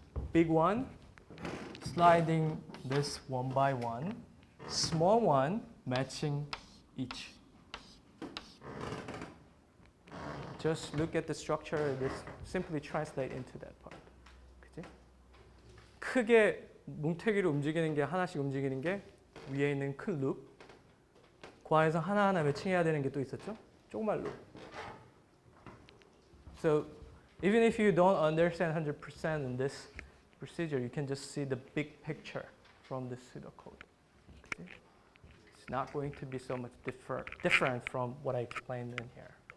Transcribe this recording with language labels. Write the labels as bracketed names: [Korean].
[English] Big one, sliding this 1 by 1, small one matching each. Just look at the structure and just simply translate into that part. Okay? [Korean] 크게 뭉태기를 움직이는 게 하나씩 움직이는 게 위에 있는 큰 룹. 그 안에서 하나하나 매칭해야 되는 게 또 있었죠? 조그만 룹. [English] So even if you don't understand 100% in this procedure, you can just see the big picture from the pseudocode. Okay? It's not going to be so much different from what I explained in here.